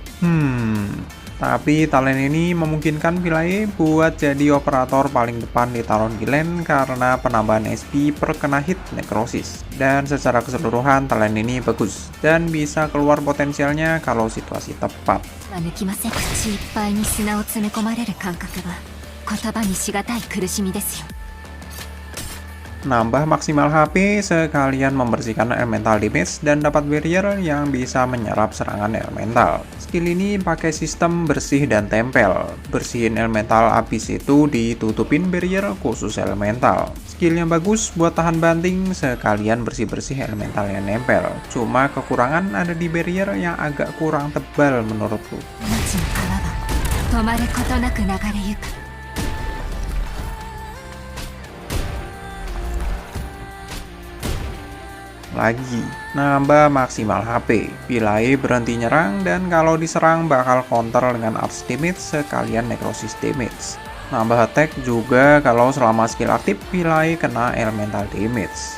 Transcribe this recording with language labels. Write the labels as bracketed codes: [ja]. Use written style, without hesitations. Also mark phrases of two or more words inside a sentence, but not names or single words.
[id] Tapi talent ini memungkinkan Pilai buat jadi operator paling depan di Talon Gillen karena penambahan SP per kena hit necrosis. Dan secara keseluruhan talent ini bagus dan bisa keluar potensialnya kalau situasi tepat. [ja] 口いっぱいに砂を詰め込まれる感覚は言葉にしがたい苦しみですよ。 [id] Nambah maksimal HP sekalian membersihkan [en] elemental damage [id] dan dapat barrier yang bisa menyerap serangan elemental. Skill ini pakai sistem bersih dan tempel. Bersihin elemental habis itu ditutupin barrier khusus elemental. Skill yang bagus buat tahan banting sekalian bersih-bersih elemental yang nempel. Cuma kekurangan ada di barrier yang agak kurang tebal menurutku. [ja] 命の川は止まることなく流れゆく。 [id] Lagi, nambah maksimal HP. Pilai berhenti nyerang dan kalau diserang bakal counter dengan Ars damage sekalian [en] necrosis damage. [id] Nambah attack juga kalau selama skill aktif Pilai kena [en] elemental damage.